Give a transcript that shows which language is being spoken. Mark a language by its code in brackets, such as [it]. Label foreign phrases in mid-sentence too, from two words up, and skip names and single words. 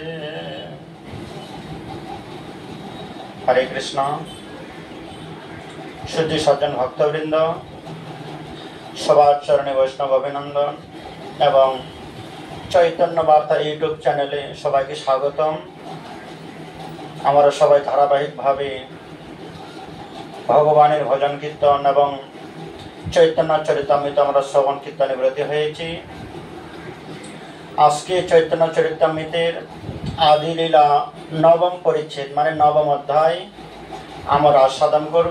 [bn] हरे कृष्ण। শুদ্ধি সজ্জন ভক্তবৃন্দ সবার চরণে বৈষ্ণব অভিনন্দন এবং চৈতন্য বার্তা ইউটিউব চ্যানেলে সবাইকে স্বাগতম। আমরা সবাই ধারাবাহিকভাবে ভগবানের ভজন কীর্তন এবং চৈতন্য চরিতামৃত আমরা শ্রবণ কীর্তনে ব্রতী হয়েছি। আজকে চৈতন্য চরিতামৃতের আদিলীলা নবম পরিচ্ছেদ মানে নবম অধ্যায় আমরা আস্বাদন করব।